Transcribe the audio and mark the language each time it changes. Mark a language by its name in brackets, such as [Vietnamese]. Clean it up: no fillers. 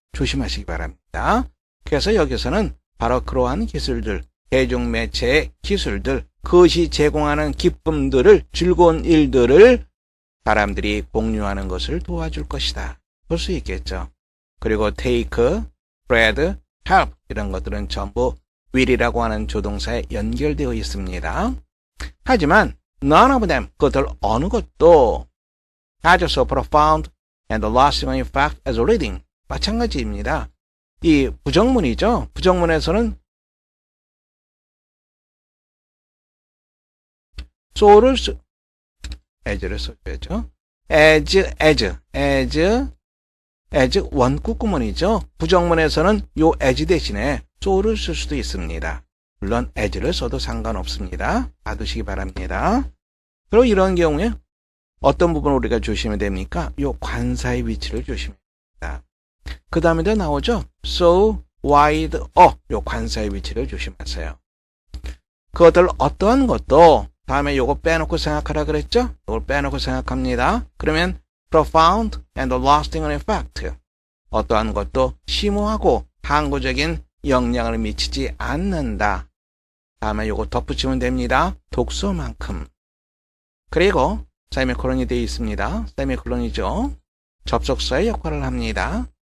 [Korean] 조심하시기 바랍니다. 그래서 여기서는 바로 그러한 기술들, 대중매체의 기술들, 그것이 제공하는 기쁨들을, 즐거운 일들을 사람들이 공유하는 것을 도와줄 것이다. 볼 수 있겠죠. 그리고 take, spread, help 이런 것들은 전부 will이라고 하는 조동사에 연결되어 있습니다. 하지만 [English] none of them, [Korean] 그것들 어느 것도 [English] has so profound and lasting effect as reading. [Korean] 마찬가지입니다. 이 부정문이죠. 부정문에서는 so를 as를 써줘야죠. as 원구 구문이죠. 부정문에서는 요 as 대신에 so를 쓸 수도 있습니다. 물론 as를 써도 상관없습니다. 봐두시기 바랍니다. 그리고 이런 경우에 어떤 부분을 우리가 조심해야 됩니까? 요 관사의 위치를 조심해야 됩니다. 그 다음에도 나오죠. [English] so, wide, [Korean] 요 관사의 위치를 조심하세요. 그것들 어떠한 것도 다음에 요거 빼놓고 생각하라 그랬죠? 요걸 빼놓고 생각합니다. [English] 그러면 profound and lasting effect. [Korean] 어떠한 것도 심오하고 항구적인 영향을 미치지 않는다. 다음에 요거 덧붙이면 됩니다. 독서만큼. 그리고 세미콜론이 되어 있습니다. 세미콜론이죠. 접속사의 역할을 합니다.